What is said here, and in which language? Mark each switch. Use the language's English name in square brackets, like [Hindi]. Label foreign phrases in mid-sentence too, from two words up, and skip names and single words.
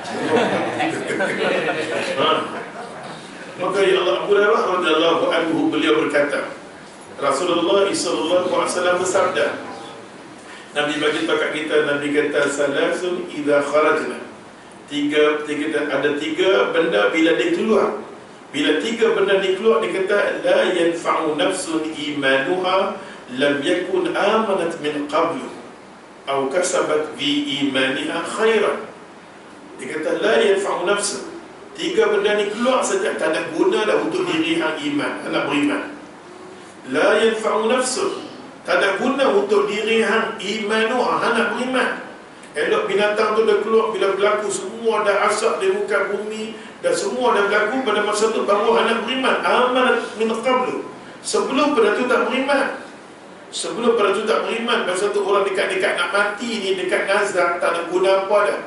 [Malay] Maka ya Allah, Abu Hurairah [Arabic] رضي الله عنه [Malay] beliau berkata, Rasulullah [Arabic] صلى الله عليه وسلم [Malay] bersabda, Nabi bagi tahu kat kita, Nabi kata [Arabic] ثلاث إذا خرجن. [Malay] Ada tiga benda bila dia keluar. Bila tiga benda ni keluar, dia kata [Arabic] لا ينفع نفسا إيمانها لم تكن آمنت من قبل أو كسبت في إيمانها خيرا. [Malay] Dia kata [Arabic] لا ينفع نفسا. [Malay] Tiga benda ni keluar saja tak ada guna dah untuk diri hang iman, anak beriman. [Arabic] لا ينفع نفسا. [Malay] Tak ada guna untuk diri hang imanuha, anak beriman. Elok binatang tu dah keluar, bila berlaku semua dah asap di muka bumi, dan semua dah berlaku pada masa tu baru anak beriman. [Arabic] آمنت من قبل. [Malay] Sebelum pada tu tak beriman. Sebelum pada tu tak beriman, masa tu orang dekat-dekat nak mati ni, dekat nazar, tak ada guna apa dah.